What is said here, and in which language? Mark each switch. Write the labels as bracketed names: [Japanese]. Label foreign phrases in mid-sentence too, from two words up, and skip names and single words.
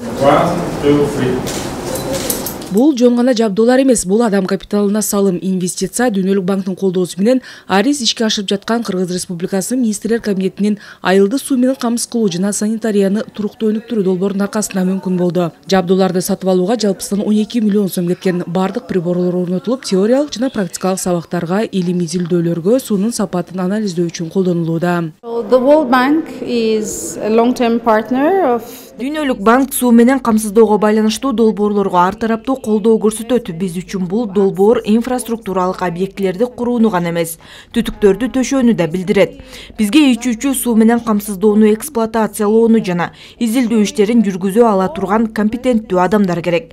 [Kyrgyz] Бул жөн гана жабдуулар эмес, бул адам капиталына салым, инвестиция, Дүйнөлүк банктын колдоосу менен арис ишке ашырып жаткан Кыргыз Республикасынын министрлер кабинетинин айылды суу менен камсыз кылуу жана санитарияны туруктуу өнүктүрүү долбоорунун аркасында мүмкүн болду. Жабдууларды сатып алууга жалпысынан 12 миллион сом кеткен. Бардык приборлор орнотулуп, теориялык жана практикалык сабактарга, илимий изилдөөлөргө, суунун сапатын анализдөө үчүн колдонулууда. [English] The World Bank is a long-term partner of [Kyrgyz] Дүйнөлүк банк суу менен камсыздоого байланыштуу долбоорлорго ар тараптуу колдоо көрсөтөт. Биз үчүн бул долбоор инфраструктуралык объектилерди курууну гана эмес, түтүктөрдү төшөөнү да билдирет. Бизге ичүүчү суу менен камсыздоону эксплуатациялоону жана изилдөө иштерин жүргүзө ала турган компетенттүү адамдар керек.